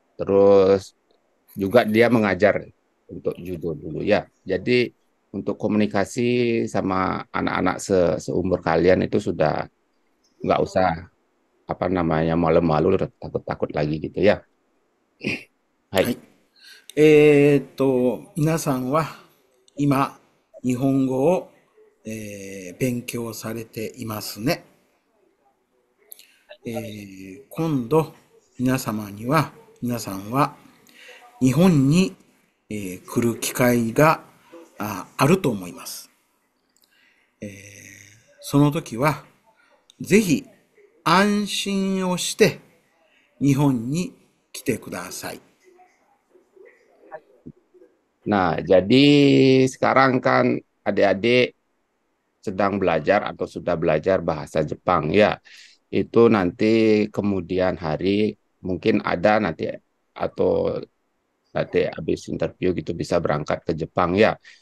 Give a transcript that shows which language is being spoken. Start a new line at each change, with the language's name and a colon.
Indonesian: Terus juga dia mengajar untuk judo dulu ya. Jadi untuk komunikasi sama anak-anak seumur kalian itu sudah nggak usah apa namanya malu-malu takut-takut lagi gitu ya.
Japanese: ははい。い。皆さんは今、日本語を、勉強されていますね。今度、皆さんは日本に、来る機会があると思います。その時は、ぜひ安心をして日本に来てください。
Indonesian: Nah, jadi sekarang kan adik-adik sedang belajar atau sudah belajar bahasa Jepang ya. Itu nanti kemudian hari mungkin ada nanti atau nanti habis interview gitu bisa berangkat ke Jepang ya.